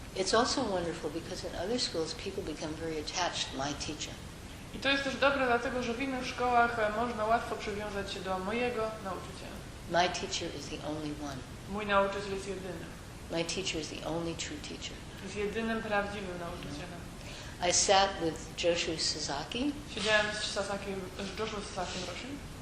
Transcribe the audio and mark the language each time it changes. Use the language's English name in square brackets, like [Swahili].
[English] It's also wonderful because in other schools people become very attached to my teacher. [Polish] I to jest też dobre, dlatego że w innych szkołach można łatwo przywiązać się do mojego nauczyciela. [English] My teacher is the only one. [Polish] Mój nauczyciel jest jedyny. [English] My teacher is the only true teacher. [Polish] Jest jedynym prawdziwym nauczycielem. [English] I sat with Joshu Sasaki, [Polish] Siedziałem z Joshua Sasakiem Roshim.